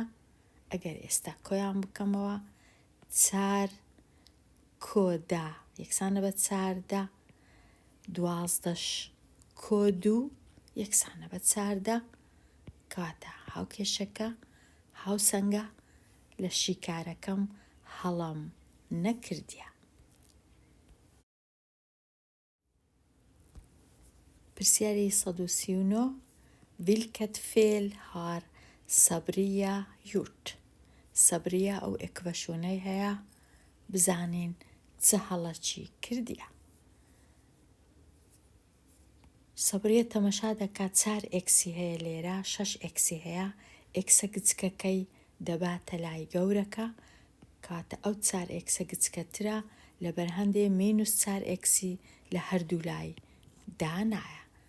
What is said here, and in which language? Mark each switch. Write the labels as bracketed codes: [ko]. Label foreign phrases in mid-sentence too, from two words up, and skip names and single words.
[ckb] ئەگەر ئێستا کۆیان بکەمەوە 4 کۆ 10 یەکسانە بە 4 12 کۆ 2 یەکسانە بە 4 کەواتە هاوکێشەکە هاوسەنگە لە شیکارەکەم هەڵم نەکردیە. [sv] پرسیاری 139 vilket fel har Sabriya gjort? [ckb] Sabriya ئەو ئێکڤەشونەی هەیە بزانین چه هەڵەکی کردیە. سەبریە تەمەشا دەکات 4 Xی هەیە لێرە 6 Xی هەیە Xە گچکەکەی دەباتە لای گەورەکە کاتە ئەو 4 Xە گچکەترە لەبەر هەندێ مینوس 4 Xی لە هەردوو لای دانایە.